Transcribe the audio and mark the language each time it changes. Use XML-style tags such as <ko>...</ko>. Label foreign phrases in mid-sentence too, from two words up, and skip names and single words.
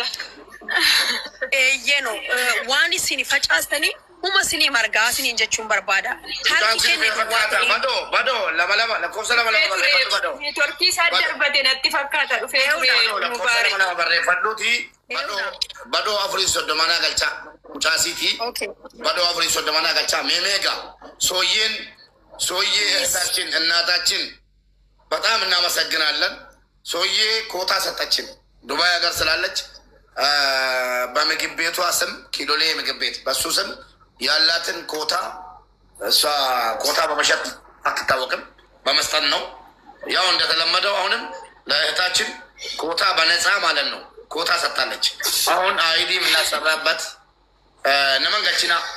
<om>Eeyyeno waan isin facaastanii huma isinii margaa isiniin jechuun barbaada. Harki kenne duwwaa ta'e. Badoo lama lakkoofsa lama badoo. Neetworkii isaa darbate natti fakkaata dhufee ture Mubaarak. Lama barreeffadhuuti. Badoo afurii soddomanaa galchaa. Mucaasiiti. Badoo afurii soddomanaa galchaa.</om> <am>Meemeega ሶዬ እህታችን እናታችን በጣም እናመሰግናለን። ሶዬ ኮታ ሰጠችን ዱባይ ሀገር ስላለች በምግብ ቤቷ ስም ኪሎሌ ምግብ ቤት በሱ ስም ያላትን ኮታ እሷ ኮታ በመሸጥ አትታወቅም፣ በመስጠት ነው። ያው እንደተለመደው አሁንም ለእህታችን ኮታ በነፃ ማለት ነው ኮታ ሰጣለች። አሁን አይዲ የምናሰራበት ነመንገችና</am>